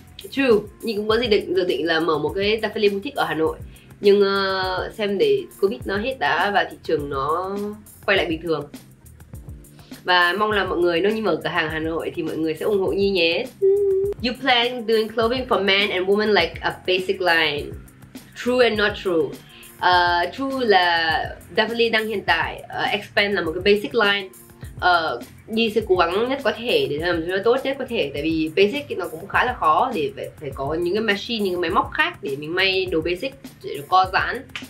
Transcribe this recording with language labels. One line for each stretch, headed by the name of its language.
Vietnamese: True, Nhi cũng có dự định là mở một cái Zafale boutique ở Hà Nội. Nhưng xem để Covid nó hết đã và thị trường nó quay lại bình thường. Và mong là mọi người nếu như mở cửa hàng Hà Nội thì mọi người sẽ ủng hộ Nhi nhé.
English: You plan doing clothing for men and women like a basic line. True and not true.
Vietnamese: True là Zafale đang hiện tại expand là một cái basic line. Nhi sẽ cố gắng nhất có thể để làm cho nó tốt nhất có thể. Tại vì basic thì nó cũng khá là khó để phải có những cái machine, những cái máy móc khác để mình may đồ basic để nó co giãn.